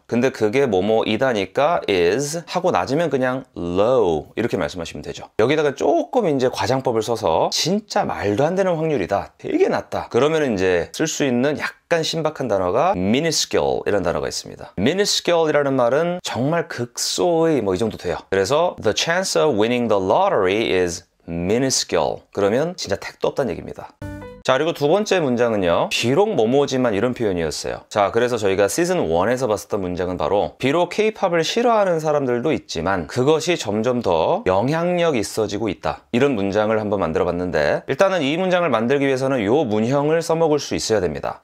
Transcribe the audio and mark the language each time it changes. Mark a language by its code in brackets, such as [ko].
[ko] 근데 그게 뭐뭐이다니까 is 하고 낮으면 그냥 low 이렇게 말씀하시면 되죠. 여기다가 조금 이제 과장법을 써서 진짜 말도 안 되는 확률이다. 되게 낮다. 그러면 이제 쓸 수 있는 약간 신박한 단어가 minuscule 이라는 단어가 있습니다. minuscule이라는 말은 정말 극소의 뭐 이 정도 돼요. 그래서 [en] the chance of winning the lottery is minuscule. [ko] 그러면 진짜 택도 없다는 얘기입니다. 자, 그리고 두 번째 문장은요. 비록 뭐뭐지만 이런 표현이었어요. 자, 그래서 저희가 시즌 1에서 봤었던 문장은 바로 비록 K-팝을 싫어하는 사람들도 있지만 그것이 점점 더 영향력 있어지고 있다. 이런 문장을 한번 만들어 봤는데 일단은 이 문장을 만들기 위해서는 이 문형을 써먹을 수 있어야 됩니다.